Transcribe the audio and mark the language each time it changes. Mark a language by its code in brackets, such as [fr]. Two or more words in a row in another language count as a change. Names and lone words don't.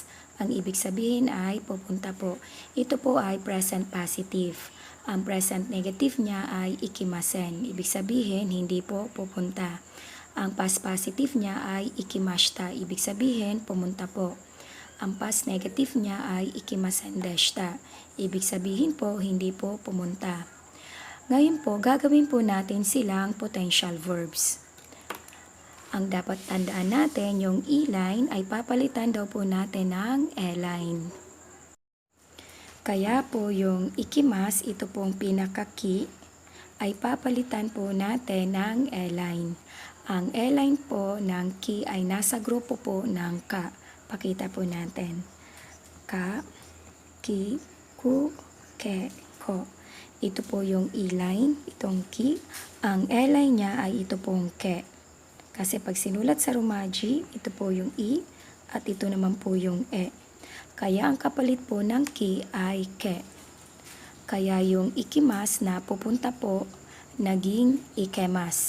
[tl] Ang ibig sabihin ay pupunta po. Ito po ay [en] present positive. [tl] Ang [en] present negative [tl] niya ay ikimasen. Ibig sabihin hindi po pupunta. Ang [en] past positive [tl] niya ay ikimashita. Ibig sabihin pumunta po. Ang [en] past negative [tl] niya ay [ja] 行きませんでした. [tl] Ibig sabihin po hindi po pumunta. Ngayon po, gagawin po natin silang [en] potential verbs. [tl] Ang dapat tandaan natin, yung E-line ay papalitan daw po natin ng E-line. Kaya po yung ikimas, ito pong pinaka-ki, ay papalitan po natin ng E-line. Ang E-line po ng ki ay nasa grupo po ng ka. Pakita po natin. [ja] か、き、く、け, ko. [tl] Ito po yung E-line, itong ki. Ang E-line niya ay ito pong ke. Kasi pag sinulat sa Romaji, ito po yung E at ito naman po yung E. Kaya ang kapalit po ng ki ay ke. Kaya yung ikimas na pupunta po, naging ikemas.